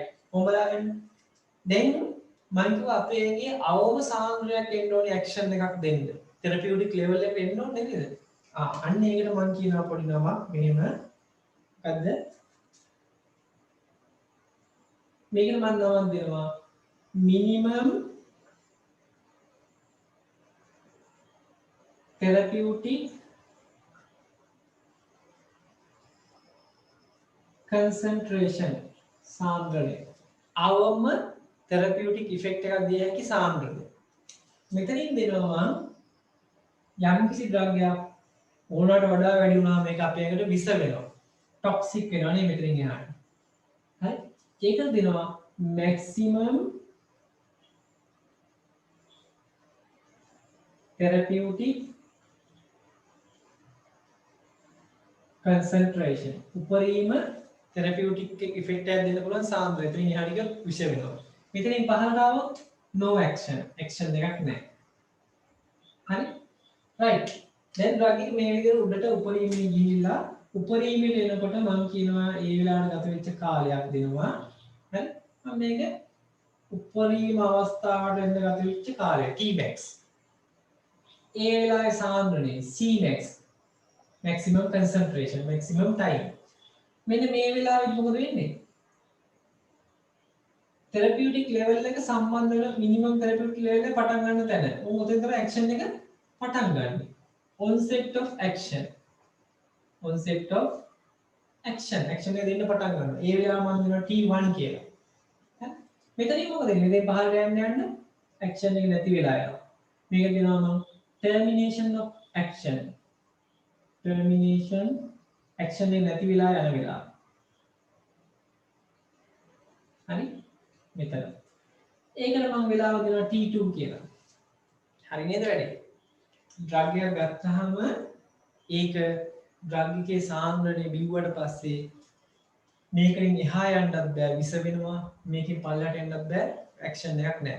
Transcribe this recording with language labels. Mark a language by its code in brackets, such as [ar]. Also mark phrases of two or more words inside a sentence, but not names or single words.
[si] මොඹලාගෙන දැන් මම කිව්වා අපේ ඇඟේ අවම සාන්ද්‍රයක් එන්න ඕනේ ඇක්ෂන් එකක් දෙන්න. [en] therapeutic level [si] එකට එන්න ඕනේ නේද? අන්න ඒකට මම කියනවා පොඩි නමක් මෙහෙම මොකද්ද? මේකට මම නමක් දෙනවා [en] minimum therapeutic concentration [si] සාන්ද්‍රණය. අවම [en] therapeutic effect [si] එකක් දිය හැකි සාන්ද්‍රණය. මෙතනින් දෙනවා මම යම් කිසි ද්‍රව්‍යයක් ඕනකට වඩා වැඩි වුණාම මේක අපේ ඇඟට විස වෙනවා. ටොක්සික් වෙනවා නේ මෙතනින් එහාට. හරි? ඒක දෙනවා [en] maximum therapeutic concentration. [si] උපරිම [en] therapeutic effect [si] එකක් දෙන්න පුළුවන් සාන්ද්‍රණය. එතනින් එහාට ගියොත් විෂ වෙනවා. මෙතනින් පහළට આવොත් [en] no action. [si] action එකක් නැහැ. හරි? right. දැන් drug එක මේ විදිහට උඩට උපරිමයෙන් ගිහිල්ලා උපරිමයට එනකොට මම කියනවා ඒ වෙලාවට ගත වෙච්ච කාලයක් දෙනවා. හරි? මම මේක උපරිම අවස්ථාවට එන්න ගත වෙච්ච කාලය Tmax. ඒ වෙලාවේ සාන්ද්‍රණය Cmax. [en] maximum concentration, maximum time. [si] මෙන්න මේ වෙලාවෙදි මොකද වෙන්නේ? [en] therapeutic level [si] එක සම්බන්ධ වෙන [en] minimum therapeutic level [si] එක පටන් ගන්න තැන. මොකද තමයි action එක පටන් ගන්න. [en] onset of action. onset of action. [si] action එක දෙන්න පටන් ගන්නවා. ඒ වෙලාව මම දෙනවා T1 කියලා. හරි? මෙතනින් මොකද වෙන්නේ? මේ පහළට යන්න action එක නැති වෙලා යනවා. මේක දෙනවා මම [en] termination of action. termination action [si] එක නැති වෙලා යන වෙලාව. හරි? මෙතන. ඒකට මම වෙලාව දෙනවා T2 කියලා. හරි නේද වැඩේ? ඩ්‍රග් එකක් ගත්තාම ඒක ඩ්‍රග් එකේ සාන්ද්‍රණය බිව්වට පස්සේ මේකෙන් එහා යන්නත් බෑ විස වෙනවා මේකෙන් පල්ලට එන්නත් බෑ ඇක්ෂන් එකක් නැහැ.